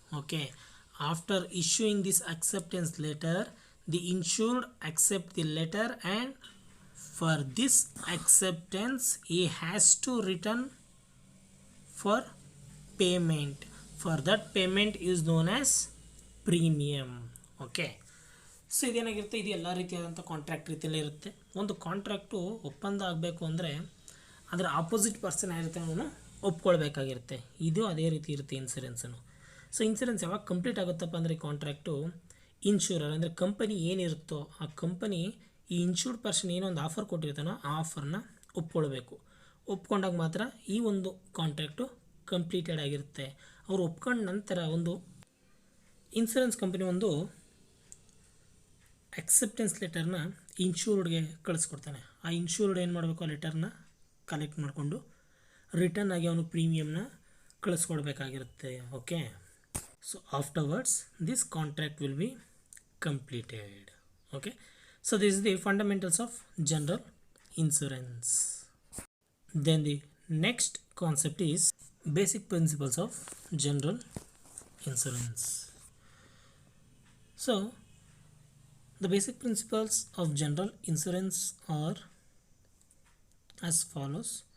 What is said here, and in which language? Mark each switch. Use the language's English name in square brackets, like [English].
[English] Okay, after issuing this acceptance letter, the insured accept the letter, and for this acceptance he has to return for payment. For that payment is known as premium. Okay, [Kannada] so ಇದೇನಾಗಿರುತ್ತೆ, ಇದು ಎಲ್ಲ ರೀತಿಯಾದಂಥ contract ರೀತಿಯಲ್ಲೇ ಇರುತ್ತೆ. ಒಂದು contract ಒಪ್ಪಂದ ಆಗಬೇಕು ಅಂದರೆ ಅದರ ಆಪೋಸಿಟ್ ಪರ್ಸನ್ ಆಗಿರುತ್ತೆ ಅವನು ಒಪ್ಕೊಳ್ಬೇಕಾಗಿರುತ್ತೆ. ಇದು ಅದೇ ರೀತಿ ಇರುತ್ತೆ ಇನ್ಸೂರೆನ್ಸನ್ನು. ಸೊ ಇನ್ಸೂರೆನ್ಸ್ ಯಾವಾಗ ಕಂಪ್ಲೀಟ್ ಆಗುತ್ತಪ್ಪ ಅಂದರೆ ಕಾಂಟ್ರಾಕ್ಟು ಇನ್ಶೂರರ್ ಅಂದರೆ ಕಂಪನಿ ಏನಿರುತ್ತೋ ಆ ಕಂಪನಿ ಈ ಇನ್ಶೂರ್ಡ್ ಪರ್ಸನ್ ಏನೋ ಒಂದು ಆಫರ್ ಕೊಟ್ಟಿರ್ತಾನೋ ಆ ಆಫರ್ನ ಒಪ್ಕೊಳ್ಬೇಕು. ಒಪ್ಕೊಂಡಾಗ ಮಾತ್ರ ಈ ಒಂದು ಕಾಂಟ್ರಾಕ್ಟು ಕಂಪ್ಲೀಟೆಡ್ ಆಗಿರುತ್ತೆ. ಅವರು ಒಪ್ಕೊಂಡ ನಂತರ ಒಂದು ಇನ್ಸೂರೆನ್ಸ್ ಕಂಪನಿ ಒಂದು ಅಕ್ಸೆಪ್ಟೆನ್ಸ್ ಲೆಟರ್ನ ಇನ್ಶೂರ್ಡ್ಗೆ ಕಳಿಸ್ಕೊಡ್ತಾನೆ. ಆ ಇನ್ಶೂರ್ಡ್ ಏನು ಮಾಡಬೇಕು, ಆ ಲೆಟರ್ನ ಕಲೆಕ್ಟ್ ಮಾಡಿಕೊಂಡು ರಿಟರ್ನ್ ಆಗಿ ಅವನು ಪ್ರೀಮಿಯಮ್ನ ಕಳಿಸ್ಕೊಡ್ಬೇಕಾಗಿರುತ್ತೆ. [English] Okay, so afterwards this contract will be completed. Okay, so this is the fundamentals of general insurance. Then the next concept is basic principles of general insurance. So the basic principles of general insurance are as follows.